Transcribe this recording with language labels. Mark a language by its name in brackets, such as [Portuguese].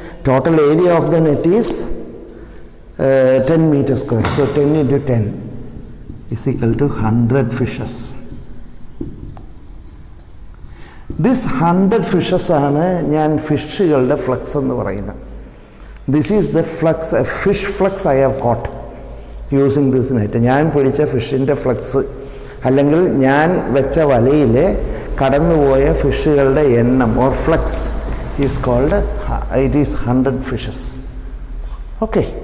[English] Total area of the net is 10 meter square. So 10 into 10 is equal to 100 fishes. This 100 fishes [Malayalam] ആണ് ഞാൻ ഫിഷുകളുടെ flux എന്ന് പറയുന്നത്. [English] This is the flux, fish flux I have caught using this net. [Malayalam] ഞാൻ പിടിച്ച ഫിഷിൻ്റെ flux, അല്ലെങ്കിൽ ഞാൻ വെച്ച വലയിൽ കടന്നുപോയ ഫിഷുകളുടെ എണ്ണം [English] Or flux is called, it is 100 fishes. [Malayalam] Okay.